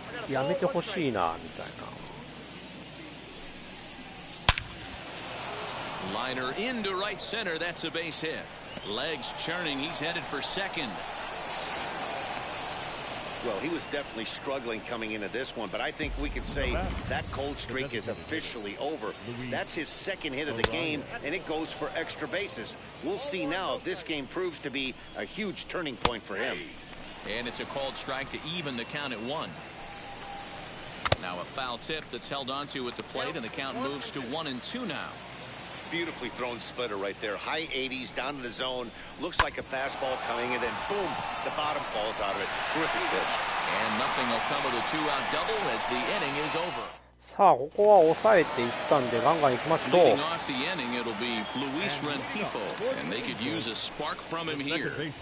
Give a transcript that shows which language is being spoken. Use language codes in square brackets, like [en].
[ja] やめてほしいなみたいな。 [en] Liner into right center. That's a base hit. Legs churning. He's headed for second. Well, he was definitely struggling coming into this one, but I think we could say that cold streak is officially over. That's his second hit of the game, and it goes for extra bases. We'll see now if this game proves to be a huge turning point for him. And it's a called strike to even the count at 1. Now a foul tip that's held onto at the plate, and the count moves to 1-2 now. beautifully thrown splitter right there. High 80s down to the zone. Looks like a fastball coming, and then boom, the bottom falls out of it. Terrific pitch. And nothing will come of the two-out double as the inning is over. [ja] さあここは抑えていったんでガンガンいきましょう。 [en] Leading off the inning, it'll be Luis Rengifo, and they could use a spark from him here.